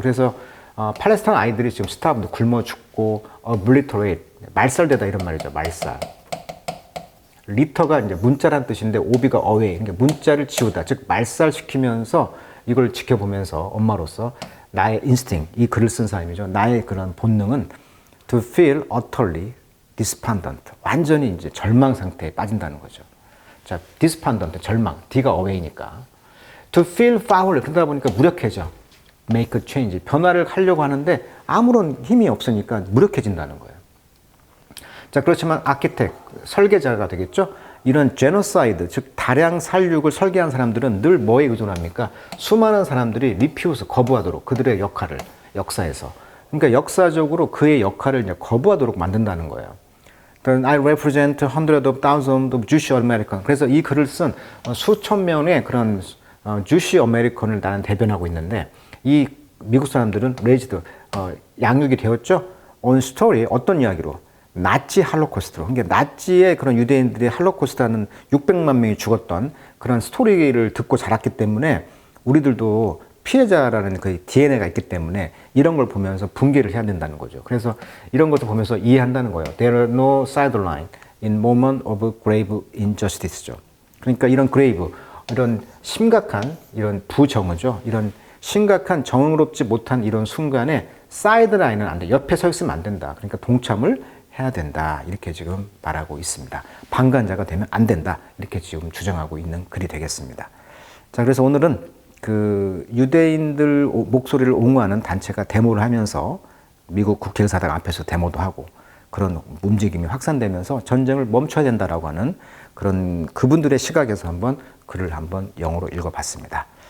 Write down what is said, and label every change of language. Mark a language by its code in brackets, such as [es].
[ko] 그래서 팔레스타인 아이들이 지금 starved, 굶어 죽고 obliterate, 말살되다 이런 말이죠. 말살. 리터가 이제 문자란 뜻인데 오비가 away. 그러니까 문자를 지우다, 즉 말살시키면서 이걸 지켜보면서 엄마로서 나의 instinct, 이 글을 쓴 사람이죠. 나의 그런 본능은 [en] to feel utterly despondent. [ko] 완전히 이제 절망 상태에 빠진다는 거죠. 자, despondent, 절망. D가 away니까. [en] To feel foul. [ko] 그러다 보니까 무력해져. [en] Make a change. [ko] 변화를 하려고 하는데 아무런 힘이 없으니까 무력해진다는 거예요. 자, 그렇지만 architect, 설계자가 되겠죠? 이런 genocide, 즉 다량 살육을 설계한 사람들은 늘 뭐에 의존합니까? 수많은 사람들이 refuse, 거부하도록 그들의 역할을, 역사에서. 그러니까 역사적으로 그의 역할을 이제 거부하도록 만든다는 거예요. [en] I represent hundreds of thousands of Jewish Americans. [ko] 그래서 이 글을 쓴 수천 명의 그런 Jewish American을 나는 대변하고 있는데, 이 미국 사람들은 raised, 양육이 되었죠? [en] on story, [ko] 어떤 이야기로? 나치 할로코스트로. 그러니까 나치의 그런 유대인들의 할로코스트라는 600만 명이 죽었던 그런 스토리를 듣고 자랐기 때문에 우리들도 피해자라는 그 DNA가 있기 때문에 이런 걸 보면서 분개를 해야 된다는 거죠. 그래서 이런 것을 보면서 이해한다는 거예요. [en] There are no sideline in moment of grave injustice죠. [ko] 그러니까 이런 grave, 이런 심각한 이런 부정의죠. 이런 심각한 정의롭지 못한 이런 순간에 사이드라인은 안 돼. 옆에 서 있으면 안 된다. 그러니까 동참을 해야 된다. 이렇게 지금 말하고 있습니다. 방관자가 되면 안 된다. 이렇게 지금 주장하고 있는 글이 되겠습니다. 자, 그래서 오늘은 그 유대인들 목소리를 옹호하는 단체가 데모를 하면서 미국 국회의사당 앞에서 데모도 하고 그런 움직임이 확산되면서 전쟁을 멈춰야 된다라고 하는 그런 그분들의 시각에서 한번 글을 한번 영어로 읽어봤습니다.